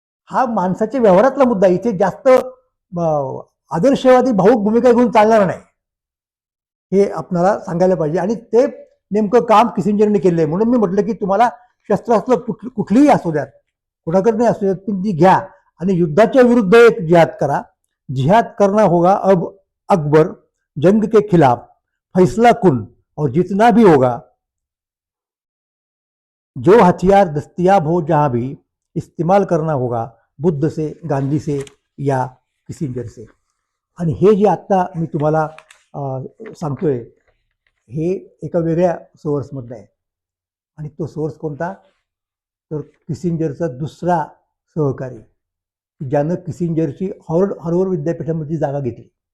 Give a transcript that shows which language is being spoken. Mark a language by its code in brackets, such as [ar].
[mr] हा माणसाच्या व्यवहारातला मुद्दा. इथे जास्त आदर्शवादी भाऊक भूमिका घेऊन चालणार नाही, हे आपल्याला सांगायला पाहिजे. आणि ते नेमकं काम किसिंजरने केलंय. म्हणून मी म्हटलं की तुम्हाला शस्त्रास्त्र कुठलीही असू द्यात, कुणाकडे नाही असू द्यात, पण ती घ्या आणि युद्धाच्या विरुद्ध एक जिहाद करा. [hi] जिहाद करना होगा अब अकबर, जंग के खिलाफ, फैसला कुन, और जितना भी होगा, जो हथियार दस्तयाब हो जहां भी, इस्तेमाल करना होगा, बुद्ध से, गांधी से या किसिंजर से. [mr] आणि हे जे आत्ता मी तुम्हाला सांगतोय हे एका वेगळ्या सोर्समधलं आहे. आणि तो सोर्स कोणता? तर किसिंजरचा दुसरा सहकारी, ज्यानं किसिंजरची हार्वर्ड विद्यापीठामध्ये जागा घेतली.